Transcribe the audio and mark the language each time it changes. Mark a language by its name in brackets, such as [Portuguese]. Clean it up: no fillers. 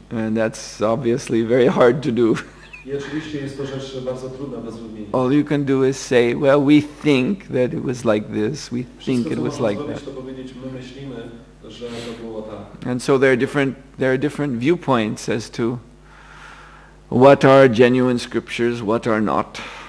[English] And that's obviously very hard to do. [Polish] I oczywiście jest to rzecz bardzo trudna do zrobienia. [English] All you can do is say, well, we think that it was like this, we think it was like that. [Polish] To powiedzieć, my myślimy, że to było tak. [English] And so there are different viewpoints as to what are genuine scriptures, what are not.